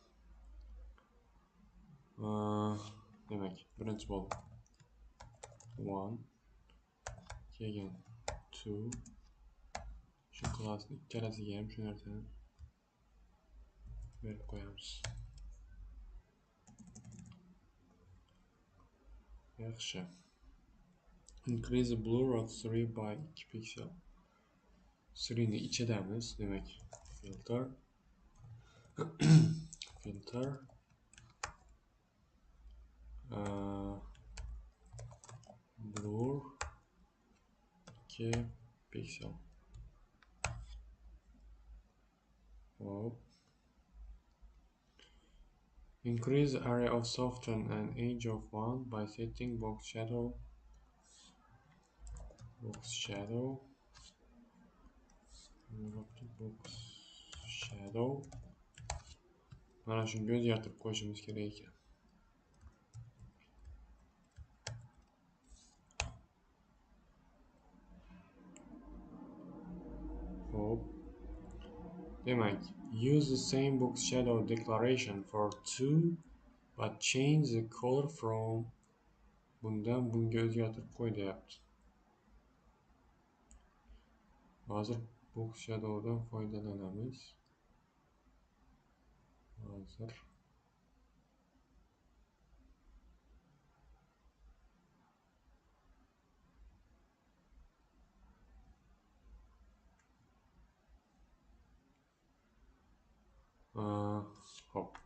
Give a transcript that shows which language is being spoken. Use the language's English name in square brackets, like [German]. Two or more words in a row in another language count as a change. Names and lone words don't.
[Uzbek] Demak, birinchi bo'ldi 1, keyin 2. Shu klassni ikkalasiga ham shu narsani berib qo'yamiz. Yaxshi. [English] Increase the blur of 3 by 2 pixel. [Uzbek] 3 ni ichidamiz, demak, [English] filter blur 2 pixel. [Uzbek] Hop. [English] Increase the area of soften and edge of 1 by setting box shadow. [Uzbek] Mana shunga o'zgartirib qo'yishimiz kerak ekan. Hop. Demak, [English] use the same box shadow declaration for 2 but change the color from [Uzbek] bundan bunga o'zgartirib qo'y deyapti. Hozir [English] box shadowdan [Uzbek] foydalanamiz. Hozir hop.